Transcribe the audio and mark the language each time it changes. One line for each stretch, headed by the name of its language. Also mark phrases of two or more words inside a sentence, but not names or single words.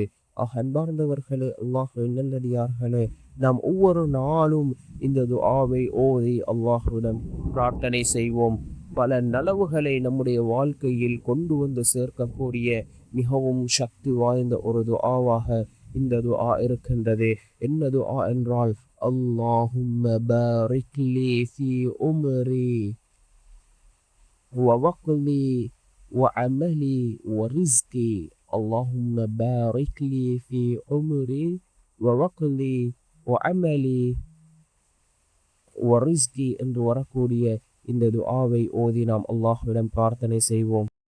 Tamil: அன்பார்ந்தவர்களே, அல்லாஹ்வின் நல்லடியார்களே, நாம் ஒவ்வொரு நாளும் இந்த துஆவை ஓதி அல்லாஹ்விடம் பிரார்த்தனை செய்வோம். பல நலவுகளை நம்முடைய வாழ்க்கையில் கொண்டு வந்து சேர்க்கக்கூடிய மிகவும் சக்தி வாய்ந்த ஒரு துஆவாக இந்த துஆ இருக்கின்றது. என்ன துஆ என்றால்,
Arabic: اللهم بارك لي في عمري ووقلي وعملي ورزقي. اللهم بارك لي في عمري ووقلي وعملي ورزقي
Tamil: என்று வரக்கூடிய இந்த துஆவை ஓதி நாம் அல்லாஹ்விடம் பிரார்த்தனை செய்வோம்.